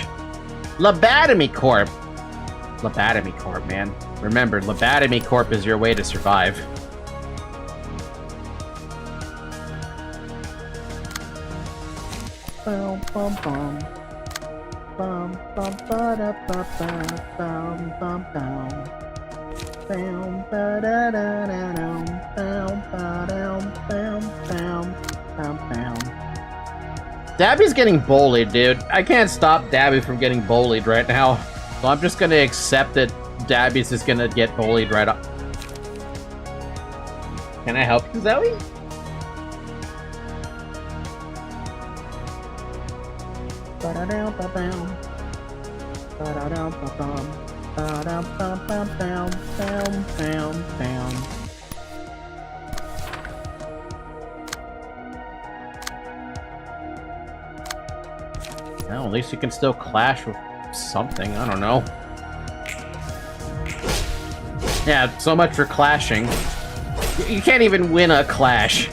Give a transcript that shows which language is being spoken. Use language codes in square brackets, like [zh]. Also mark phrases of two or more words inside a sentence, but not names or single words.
[en] Lobotomy Corp! Lobotomy Corp, man. Remember, Lobotomy Corp is your way to survive. Bum bum bum. Bum bum ba da ba ba bum bum bum. Bum ba da da da dum. Bum ba dum bum bum bum bum. Dabby's getting bullied, dude. I can't stop Dabby from getting bullied right now. So I'm just gonna accept that Dabby's just gonna get bullied right up. Can I help you, Zoe? Ba-da-dum, ba-bum. Ba-da-dum, ba-bum. Ba-dum, bum, bum, bum, bum, bum. Well, at least you can still clash with something. I don't know. Yeah, so much for clashing. You can't even win a clash.